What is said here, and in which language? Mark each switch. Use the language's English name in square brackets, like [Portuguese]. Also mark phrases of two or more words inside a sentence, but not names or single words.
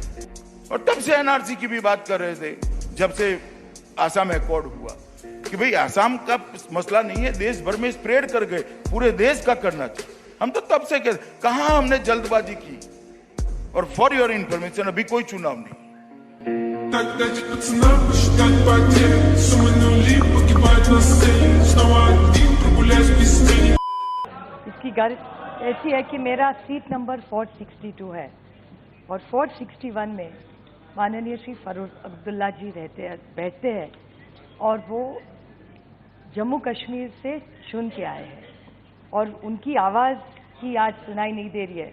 [Hindi] और तब से एनआरसी की भी बात कर रहे थे। जब से आसाम अकॉर्ड हुआ कि भाई आसाम का मसला नहीं है, देश भर में स्प्रेड कर गए, पूरे देश का करना चाहिए। हम तो तब से कहते, कहां हमने जल्दबाजी की। और [English] for your information, [Hindi] अभी कोई चुनाव नहीं। [Russian] Так дайте пацанам посчитать потери. Суммы нули погибают на сцене. Снова один прогуляюсь без тени. [Hindi] इसकी गर्ज ऐसी है कि मेरा सीट नंबर 462 है और 461 में माननीय श्री फारूक अब्दुल्ला जी बैठते हैं और वो जम्मू कश्मीर से चुन के आए हैं और उनकी आवाज़ ही आज सुनाई नहीं दे रही है।